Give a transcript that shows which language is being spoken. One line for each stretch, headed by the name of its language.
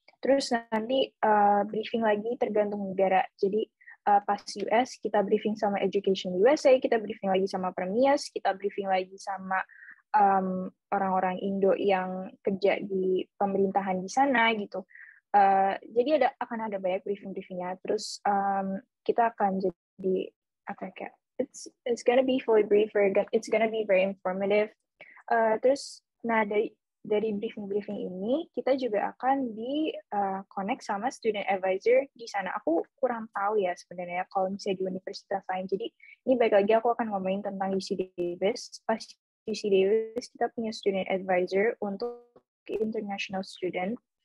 Indonesian: Terus nanti briefing lagi tergantung negara. Jadi pas US kita briefing sama Education USA, kita briefing lagi sama Permias, kita briefing lagi sama orang-orang Indo yang kerja di pemerintahan di sana gitu. Jadi akan ada banyak briefing-briefingnya. Terus kita akan jadi kayak
English: it's gonna be fully brief, it's gonna be very informative.
Indonesian: Terus dari briefing ini kita juga akan di connect sama student advisor di sana. Aku kurang tahu ya sebenarnya kalau misalnya di universitas lain. Jadi ini baik lagi aku akan ngomongin tentang UC Davis. Pas UC Davis kita punya student advisor untuk international student.